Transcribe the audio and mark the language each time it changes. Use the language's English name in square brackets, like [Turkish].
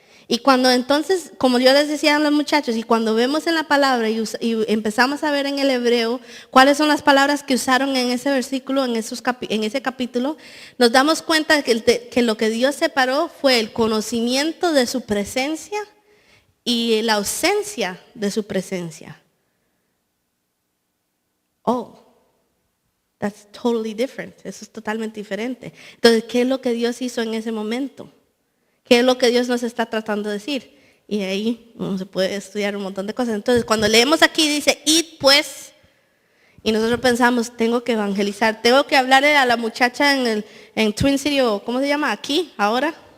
[Spanish] Y cuando entonces, como yo les decía a los muchachos, y cuando vemos en la palabra y empezamos a ver en el hebreo cuáles son las palabras que usaron en ese versículo, en ese capítulo, nos damos cuenta que lo que Dios separó fue el conocimiento de su presencia y la ausencia de su presencia. [English] Oh, that's totally different. [Spanish] Eso es totalmente diferente. Entonces, ¿qué es lo que Dios hizo en ese momento? ¿Qué es lo que Dios nos está tratando de decir? Y ahí se puede estudiar un montón de cosas. Entonces, cuando leemos aquí dice, id pues, y nosotros pensamos, tengo que evangelizar, tengo que hablarle a la muchacha en Twin City, o ¿cómo se llama? Aquí, ahora.